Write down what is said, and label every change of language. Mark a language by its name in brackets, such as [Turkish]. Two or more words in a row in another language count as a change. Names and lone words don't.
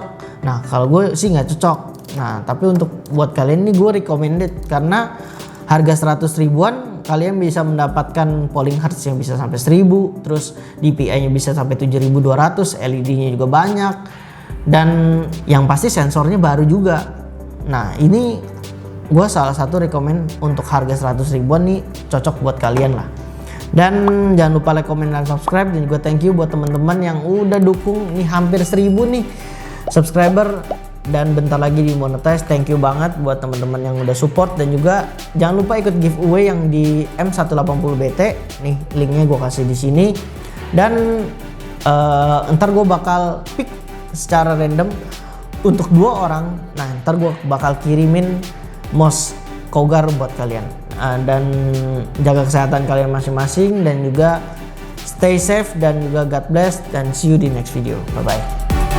[Indonesian] Nah kalau gue sih nggak cocok. Nah tapi untuk buat kalian ini gue recommended karena harga 100 ribuan kalian bisa mendapatkan [English] polling hertz [Indonesian] yang bisa sampai 1000, terus DPI-nya bisa sampai 7200, LED-nya juga banyak, dan yang pasti sensornya baru juga. Nah ini gue salah satu rekomend untuk harga 100 ribuan nih, cocok buat kalian lah. Dan jangan lupa [English] like, comment, [Indonesian] dan subscribe. Dan juga [English] thank you [Indonesian] buat teman-teman yang udah dukung. Ini hampir 1000 nih subscriber dan bentar lagi dimonetize. [English] Thank you [Indonesian] banget buat teman-teman yang udah support, dan juga jangan lupa ikut giveaway yang di M180BT. Nih linknya gue kasih di sini. Dan ntar gue bakal pick secara random untuk 2 orang. Nah ntar gue bakal kirimin mouse Cougar buat kalian. Dan jaga kesehatan kalian masing-masing, dan juga [English] stay safe, [Indonesian] dan juga [English] God bless, [Indonesian] dan [English] see you [Indonesian] di [English] next video. Bye bye.